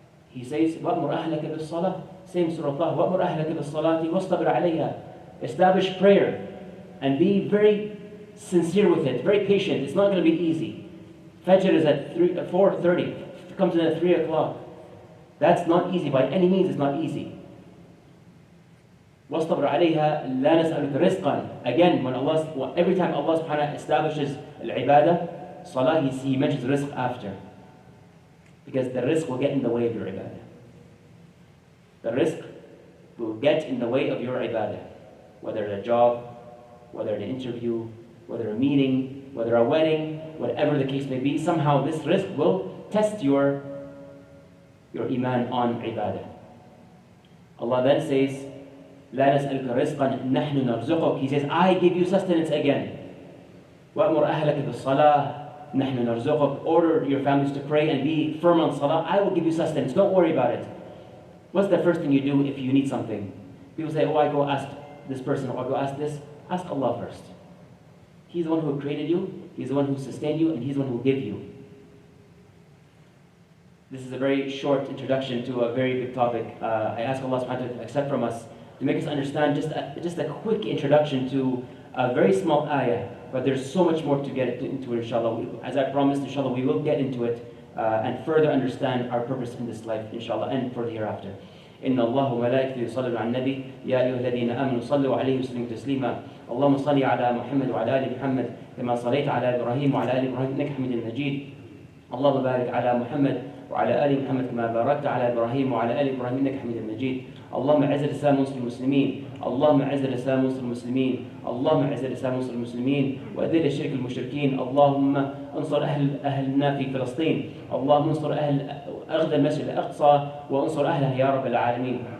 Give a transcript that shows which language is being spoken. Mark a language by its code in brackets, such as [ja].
[ar] He says, وَأْمُرْ أَهْلَكَ بِالصَّلَاةِ. [en] Same Surah Allah. [ar] وَأْمُرْ أَهْلَكَ بِالصَّلَاةِ وَاصْطَبِرْ عَلَيْهَا. [en] Establish prayer. And be very sincere with it, very patient. It's not going to be easy. Fajr is at 4:30. It comes in at 3 o'clock. That's not easy. By any means, it's not easy. [ar] وَاصْطَبْرَ عَلَيْهَا لَا نَسْأَلُكَ رِزْقًا. [en] Again, every time Allah subhanahu wa ta'ala establishes al-ibadah, salah, he mentions rizq after. Because the rizq will get in the way of your ibadah. The rizq will get in the way of your ibadah. Whether a job, whether an interview, whether a meeting, whether a wedding, whatever the case may be, somehow this rizq will test your iman on ibadah. [ar] Allah then says, لا نسألك رزقا نحن نرزقك. [en] He says, I give you sustenance again. [ar] وأمر أهلك بالصلاة نحن نرزقك. [en] Order your families to pray and be firm on salah. I will give you sustenance. Don't worry about it. What's the first thing you do if you need something? People say, oh, I go ask this person, or I go ask this. Ask Allah first. He's the one who created you, He's the one who sustained you, and He's the one who will give you. This is a very short introduction to a very big topic. I ask Allah subhanahu wa ta'ala to accept from us, to make us understand just a quick introduction to a very small ayah, but there's so much more to get into it, inshallah. As I promised, inshallah, we will get into it and further understand our purpose in this life, inshallah, and for the hereafter. [ar] إن الله وملائكته يصلون على النبي يا أيها الذين آمنوا صلوا عليه وسلموا تسليما اللهم صل على محمد وعلى آل محمد كما صليت على إبراهيم وعلى آل إبراهيم إنك حميد مجيد اللهم بارك على محمد وعلى آل محمد كما باركت على إبراهيم وعلى آل إبراهيم إنك حميد مجيد اللهم أعز الإسلام والمسلمين المسلمين اللهم أعز الإسلام والمسلمين المسلمين اللهم أعز الإسلام والمسلمين المسلمين وأذل الشرك المشركين اللهم انصر أهلنا في فلسطين اللهم انصر أهل المسجد الأقصى وانصر أهله يا رب العالمين